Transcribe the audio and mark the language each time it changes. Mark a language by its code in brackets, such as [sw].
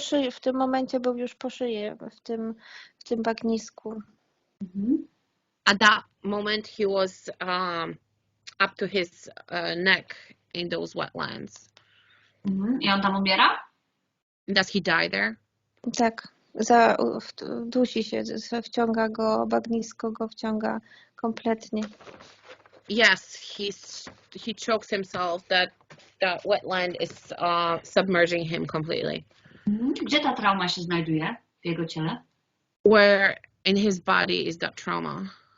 [pl] W tym momencie był już po szyję, w tym bagnisku. [en] At that moment, he was up to his neck in those wetlands. [pl] I on tam umiera? [en] Does he die there? [pl] Tak, dusi się, wciąga go, bagnisko go wciąga kompletnie. [en] Yes, he chokes himself. That wetland is submerging him completely. [pl] Gdzie ta trauma się znajduje w jego ciele? [en] Where in his body is that trauma?